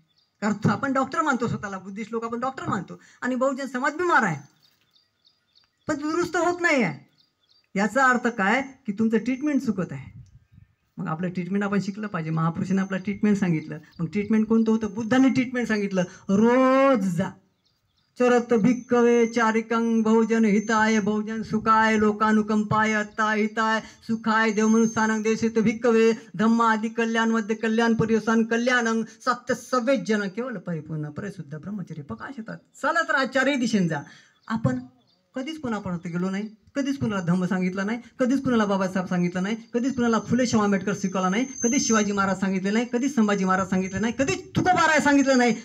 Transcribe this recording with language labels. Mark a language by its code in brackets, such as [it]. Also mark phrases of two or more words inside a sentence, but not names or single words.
[mr] कारण आपण डॉक्टर मानतो स्वतःला, बुद्धिस्ट लोक आपण डॉक्टर मानतो, आणि बहुजन समाज बिमार आहे पण दुरुस्त होत नाही आहे. याचा अर्थ काय की तुमचं ट्रीटमेंट चुकत आहे. मग आपलं ट्रीटमेंट आपण शिकलं पाहिजे. महापुरुषांनी आपलं ट्रीटमेंट सांगितलं. मग ट्रीटमेंट कोणतं होतं. बुद्धांनी ट्रीटमेंट सांगितलं, [pi] रोज जा चरत भिक्कवे चारिकं बहुजन हिताय बहुजन सुखाय लोकानुकंपाय अत्ता हिताय सुखाय देवमनुष्यानं देशित भिक्कवे धम्मादि कल्याण मध्ये कल्याण पर्यवसान कल्याणं सत्य सव्वेज जन केवळ परिपूर्ण परिशुद्ध ब्रह्मचर्य प्रकाशतात. [mr] चला तर चारही दिशेने जा. आपण कधीच कोणापर्यंत गेलो नाही, कधीच कुणाला धम्म सांगितलं नाही, कधीच कुणाला बाबासाहेब सांगितलं नाही, कधीच कुणाला फुले शाहू आंबेडकर शिकवला नाही, कधीच शिवाजी महाराज सांगितले नाही, कधीच संभाजी महाराज सांगितले नाही, कधीच तुकोबाराय सांगितलं नाही.